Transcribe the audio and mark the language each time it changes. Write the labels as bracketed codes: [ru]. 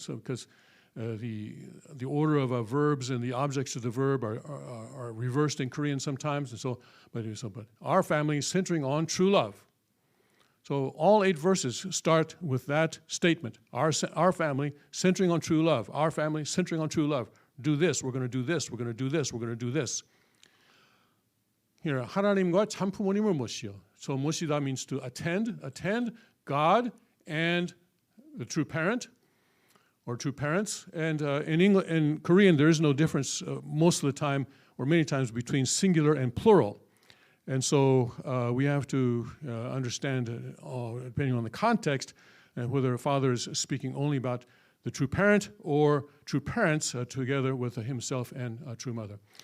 [en] So because the order of verbs and the objects of the verb are reversed in Korean sometimes, and so but our family centering on true love. So all 8 verses start with that statement. Our family centering on true love. Our family centering on true love. Do this, we're going to do this, we're going to do this, we're going to do this. [ko] Here, 하나님과 참 부모님을 모시오. [en] So 모시다 means to attend God and the true parent or true parents. And in Korean, there is no difference most of the time or many times between singular and plural. And so we have to understand, depending on the context, whether a father is speaking only about the true parent or true parents together with himself and a true mother.